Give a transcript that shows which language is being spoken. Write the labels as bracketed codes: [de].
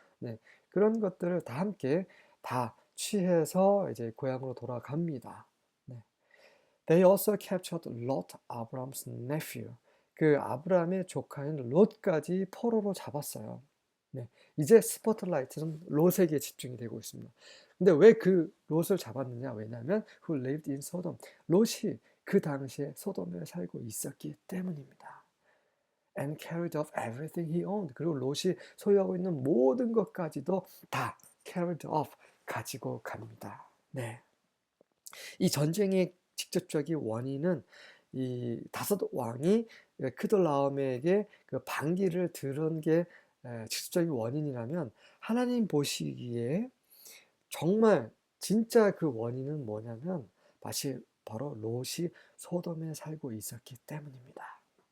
[ko] 네, 그런 것들을 다 함께 다 취해서 이제 고향으로 돌아갑니다. 네. [en] They also captured Lot, 아브람's nephew. [ko] 그 아브람의 조카인 롯까지 포로로 잡았어요. 네, 이제 스포트라이트는 롯에게 집중이 되고 있습니다. 근데 왜 그 롯을 잡았느냐? 왜냐하면 [en] who lived in Sodom. [ko] 롯이 그 당시에 소돔에 살고 있었기 때문입니다. [en] And carried off everything he owned. [ko] 그리고 롯이 소유하고 있는 모든 것까지도 다 [en] carried off, [ko] 가지고 갑니다. 네. 이 전쟁의 직접적인 원인은 이 다섯 왕이 크돌라오메에게 그 반기를 들은 게 직접적인 원인이라면, 하나님 보시기에 정말 진짜 그 원인은 뭐냐면 바로 롯이 소돔에 살고 있었기 때문입니다.